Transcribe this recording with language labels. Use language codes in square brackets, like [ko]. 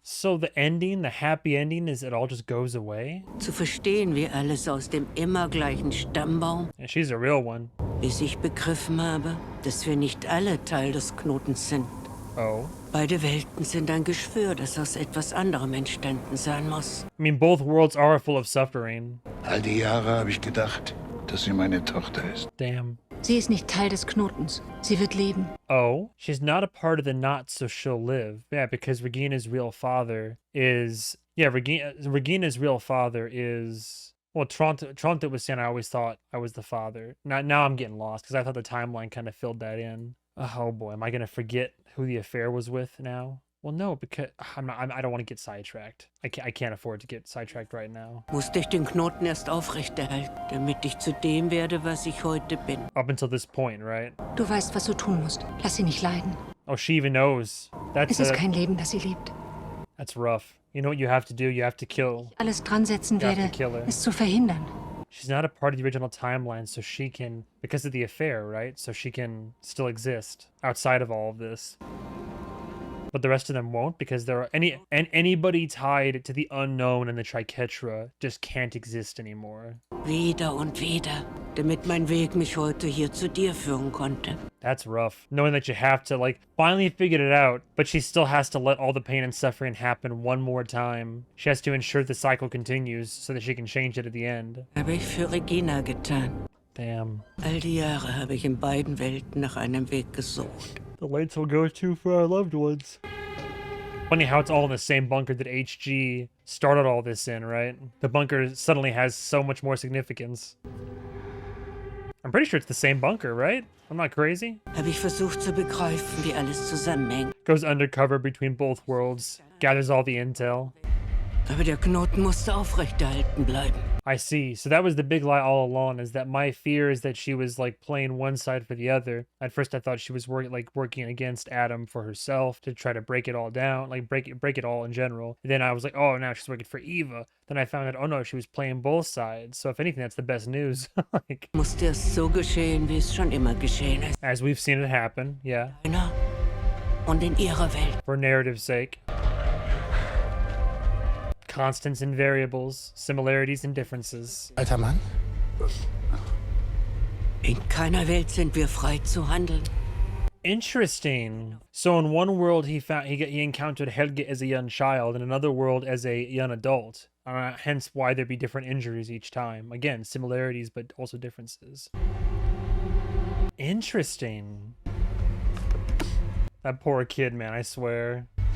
[en] so the ending, the happy ending, is it all just goes away? [de] Zu verstehen, wie alles aus dem immer gleichen Stammbaum, [en] And she's a real one. [de] bis ich begriffen habe, dass wir nicht alle Teil des Knotens sind. Oh. Beide Welten sind ein Geschwür, das aus etwas anderem entstanden sein muss. [en] I mean, both worlds are full of suffering. [de] All die Jahre habe ich gedacht, dass sie meine Tochter ist. [en] Damn. [de] Sie ist nicht Teil des Knotens. Sie wird leben. [en] Oh, she's not a part of the knot, so she'll live. Yeah, because Regina's real father is... Yeah, Regina's real father is... Well, Toronto was saying I always thought I was the father. Now I'm getting lost because I thought the timeline kind of filled that in. Oh boy, am I going to forget who the affair was with now? Well, no, because I don't want to get sidetracked. I can't afford to get sidetracked right now. [de] Musste ich den Knoten erst aufrechterhalten, damit ich zu dem werde, was ich heute bin. [en] Up until this point, right? [de] Du weißt, was du tun musst. Lass sie nicht leiden. [en] Oh, she even knows. [de] Es ist kein Leben, das sie liebt. [en] That's rough. You know what you have to do? You have to kill. [de] Alles dran setzen [en] You have [de] werde, [en] to kill her. [de] es zu verhindern. [en] She's not a part of the original timeline, so she can, because of the affair, right? So she can still exist outside of all of this. But the rest of them won't, because there are anybody tied to the unknown and the Triquetra just can't exist anymore. [de] Wieder und wieder, damit mein Weg mich heute hier zu dir führen konnte. [en] That's rough. Knowing that you have to, like, finally figured it out, but she still has to let all the pain and suffering happen one more time. She has to ensure the cycle continues so that she can change it at the end. [de] Habe ich für Regina getan. [en] Damn. [de] All die Jahre habe ich in beiden Welten nach einem Weg gesucht. [en] The lights will go to for our loved ones. Funny how it's all in the same bunker that HG started all this in, right? The bunker suddenly has so much more significance. I'm pretty sure it's the same bunker, right? I'm not crazy. [de] Habe ich versucht zu begreifen, wie alles zusammenhängt. [en] Goes undercover between both worlds, gathers all the intel. [de] Aber der Knoten musste aufrechterhalten bleiben. [en] I see. So that was the big lie all along, is that my fear is that she was like playing one side for the other. At first I thought she was working against Adam for herself to try to break it all down, like break it all in general. And then I was like, oh, now she's working for Eva. Then I found out, oh no, she was playing both sides. So if anything, that's the best news. Like, [de] Musste es so geschehen, wie es schon immer geschehen ist. [en] as we've seen it happen, yeah, [de] Einer und in ihrer Welt. [en] for narrative's sake. Constants and variables, similarities and differences. [de] Alter Mann? In keiner Welt sind wir frei zu handeln. [en] Interesting. So in one world he encountered Helge as a young child, in another world as a young adult. Hence why there'd be different injuries each time. Again, similarities but also differences. Interesting. That poor kid, man, I swear.